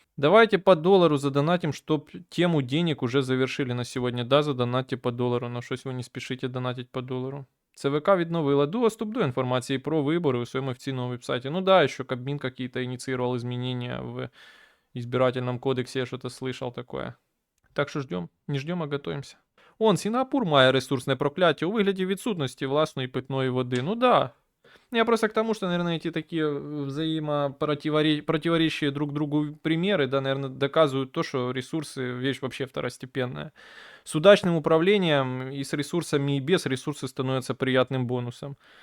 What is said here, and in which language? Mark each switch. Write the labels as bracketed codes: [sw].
[ru] Давайте по доллару задонатим, чтоб тему денег уже завершили на сегодня. [uk] Да, задонатьте по долару, но щось ви не спішите донатить по долару. ЦВК відновила доступ до [ru] информации про выборы у своем официальном [uk] веб-сайте. [ru] Ну да, еще Кабмин какие-то инициировал изменения в избирательном кодексе, я что-то слышал такое. [uk] Так що ждем, не ждем, а готуємося. Сінгапур має ресурсне прокляття у вигляді відсутності власної питної води. [ru] Ну да. Я просто к тому, что, наверное, эти такие взаимопротиворечащие друг другу примеры, да, наверное, доказывают то, что ресурсы — вещь вообще второстепенная. С удачным управлением и с ресурсами, и без ресурсы становятся приятным бонусом.